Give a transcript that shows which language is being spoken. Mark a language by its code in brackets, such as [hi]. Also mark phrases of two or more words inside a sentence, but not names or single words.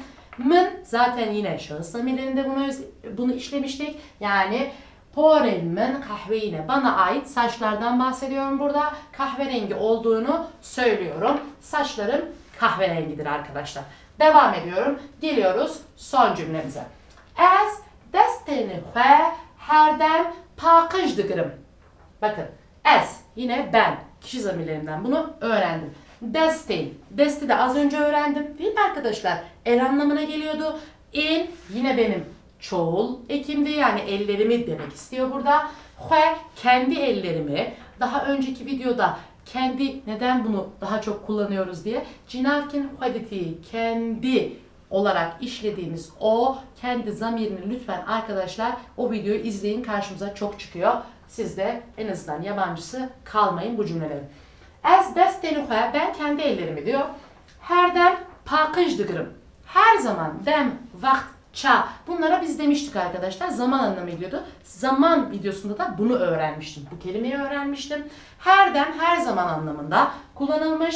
[tr] Mın zaten yine şahıs zamirlerinde bunu işlemiştik. Yani [ku] porenmin kahveyine [tr] bana ait saçlardan bahsediyorum burada. Kahverengi olduğunu söylüyorum. Saçlarım kahverengidir arkadaşlar. Devam ediyorum. Geliyoruz son cümlemize. [ku] Ez desteni xwe herdem pakij dikirim. [tr] Bakın ez yine ben kişi zamirlerinden bunu öğrendim. Desti. Desti de az önce öğrendim. Değil mi arkadaşlar? El anlamına geliyordu. In yine benim çoğul ekimdi. Yani ellerimi demek istiyor burada. Xwe kendi ellerimi. Daha önceki videoda kendi neden bunu daha çok kullanıyoruz diye. [ku] Cinavkin xwediti [tr] kendi olarak işlediğimiz o kendi zamirini lütfen arkadaşlar o videoyu izleyin, karşımıza çok çıkıyor. Siz de en azından yabancısı kalmayın bu cümleleri. [ku] Ez desteni xwe, [tr] ben kendi ellerimi diyor. [ku] Her dem pakij dıgırım. [tr] Her zaman dem, vakt, ça. Bunlara biz demiştik arkadaşlar. Zaman anlamı geliyordu. Zaman videosunda da bunu öğrenmiştim. Bu kelimeyi öğrenmiştim. [ku] Her dem [tr] her zaman anlamında kullanılmış.